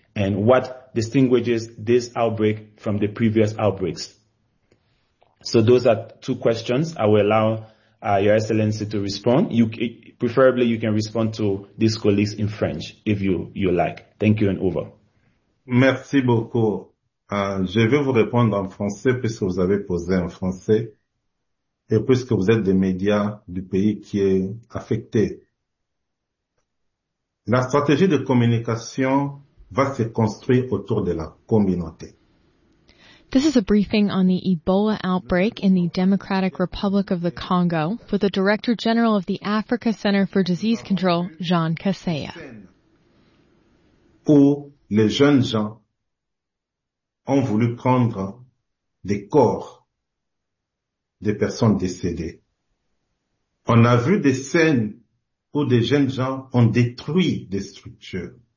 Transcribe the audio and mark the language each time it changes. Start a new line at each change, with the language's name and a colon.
English: And what distinguishes this outbreak from the previous outbreaks? So those are two questions. I will allow Your Excellency to respond. Preferably, you can respond to these colleagues in French if you like. Thank you and over.
French: Merci beaucoup. Je vais vous répondre en français puisque vous avez posé en français et puisque vous êtes des médias du pays qui est affecté. La stratégie de communication va se construire autour de la communauté.
English: This is a briefing on the Ebola outbreak in the Democratic Republic of the Congo with the Director General of the Africa Center for Disease Control, Jean Kaseya.
French: Où les jeunes gens ont voulu prendre des corps des personnes décédées. On a vu des scènes où des jeunes gens ont détruit des structures.